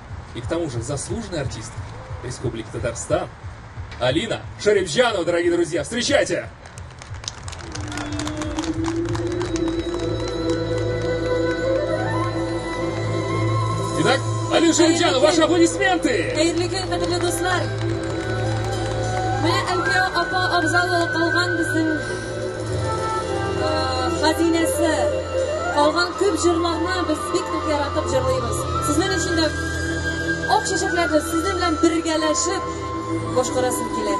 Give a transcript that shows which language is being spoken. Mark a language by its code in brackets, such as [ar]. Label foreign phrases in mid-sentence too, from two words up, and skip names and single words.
[ru] И к тому же заслуженный артист Республики Татарстан Алина Шарипджанова, дорогие друзья. Встречайте! Итак, Алина Шарипджанова, ваши аплодисменты! [tt] Менә Әлфия апа абзал калган безнең хазинәсе. Калган күп җырларны без бик нык яратып җырлыйбыз. Сезнең өчен дә ак чәчәкләрне сезнең белән бергәләшеп башкарасым килә.